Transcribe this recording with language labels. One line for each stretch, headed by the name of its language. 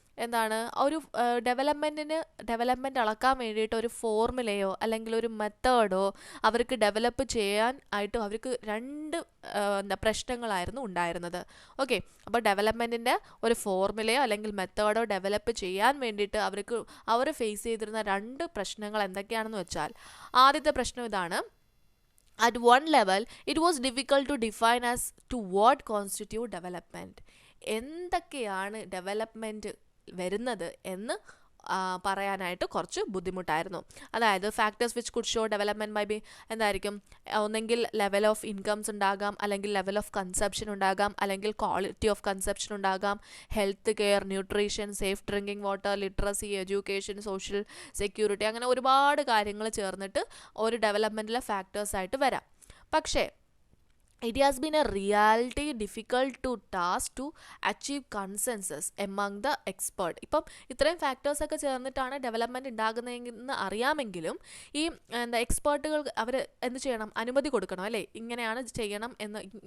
Malayalam: എന്താണ് ഒരു ഡെവലപ്മെൻറ്റ് അളക്കാൻ വേണ്ടിയിട്ട് ഒരു ഫോർമുലയോ അല്ലെങ്കിൽ ഒരു മെത്തേഡോ അവർക്ക് ഡെവലപ്പ് ചെയ്യാൻ ആയിട്ട് അവർക്ക് രണ്ട് പ്രശ്നങ്ങളായിരുന്നു ഉണ്ടായിരുന്നത്. ഓക്കെ, അപ്പോൾ ഡെവലപ്മെൻറ്റിൻ്റെ ഒരു ഫോർമുലയോ അല്ലെങ്കിൽ മെത്തേഡോ ഡെവലപ്പ് ചെയ്യാൻ വേണ്ടിയിട്ട് അവർ ഫേസ് ചെയ്തിരുന്ന രണ്ട് പ്രശ്നങ്ങൾ എന്തൊക്കെയാണെന്ന് വെച്ചാൽ, ആദ്യത്തെ പ്രശ്നം ഇതാണ്.
English: At one level, it was difficult to define as to what constitute development.
Malayalam: എന്തൊക്കെയാണ് ഡെവലപ്മെൻറ്റ് വരുന്നത് എന്ന് പറയാനായിട്ട് കുറച്ച് ബുദ്ധിമുട്ടായിരുന്നു. അതായത്
English: factors which could show development might be
Malayalam: എന്തായിരിക്കും, ഒന്നെങ്കിൽ ലെവൽ ഓഫ് ഇൻകംസ് ഉണ്ടാകാം, അല്ലെങ്കിൽ ലെവൽ ഓഫ് കൺസപ്ഷൻ ഉണ്ടാകാം, അല്ലെങ്കിൽ ക്വാളിറ്റി ഓഫ് കൺസപ്ഷൻ ഉണ്ടാകാം, health care, nutrition, safe drinking water, literacy, education, social security, അങ്ങനെ ഒരുപാട് കാര്യങ്ങൾ ചേർന്നിട്ട് ഒരു ഡെവലപ്മെൻറ്റിലെ ഫാക്ടേഴ്സായിട്ട് വരാം.
English: പക്ഷേ it has been a reality difficult to task to achieve consensus among the expert.
Malayalam: ഇപ്പം ഇത്രയും ഫാക്ടേഴ്സ് ഒക്കെ ചേർന്നിട്ടാണ് ഡെവലപ്മെൻറ്റ് ഉണ്ടാകുന്നതെന്ന് അറിയാമെങ്കിലും ഈ എക്സ്പേർട്ടുകൾ അവർ എന്ത് ചെയ്യണം, അനുമതി കൊടുക്കണം അല്ലേ, ഇങ്ങനെയാണ് ചെയ്യണം എന്ന്.